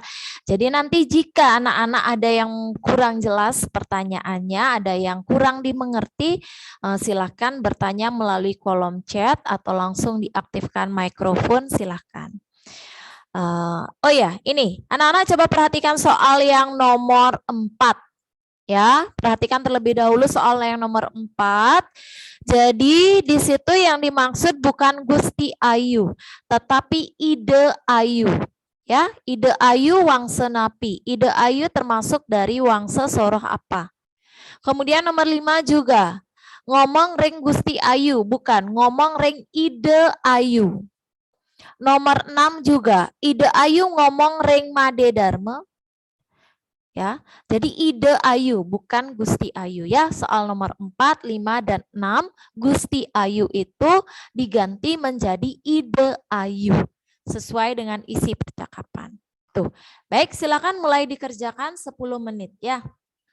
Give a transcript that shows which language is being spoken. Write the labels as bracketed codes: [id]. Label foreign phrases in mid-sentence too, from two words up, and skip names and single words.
[id] Jadi nanti jika anak-anak ada yang kurang jelas pertanyaannya, ada yang kurang dimengerti, silakan bertanya melalui kolom chat atau langsung diaktifkan mikrofon, silakan. Oh ya, ini anak-anak coba perhatikan soal yang nomor 4. Ya, perhatikan terlebih dahulu soal yang nomor 4. Jadi di situ yang dimaksud bukan Gusti Ayu, tetapi Ide Ayu. Ya, Ide Ayu [ban] wangsa napi. [id] Ide Ayu termasuk dari wangsa soroh apa? Kemudian nomor 5 juga. [ban] Ngomong ring [id] Gusti Ayu, bukan [ban] ngomong ring [id] Ide Ayu. Nomor 6 juga. [ban] Ide Ayu ngomong ring Made Dharma. [id] Ya, jadi Ide Ayu bukan Gusti Ayu ya. Soal nomor 4, 5 dan 6 Gusti Ayu itu diganti menjadi Ide Ayu sesuai dengan isi percakapan. Tuh. Baik, silakan mulai dikerjakan 10 menit ya.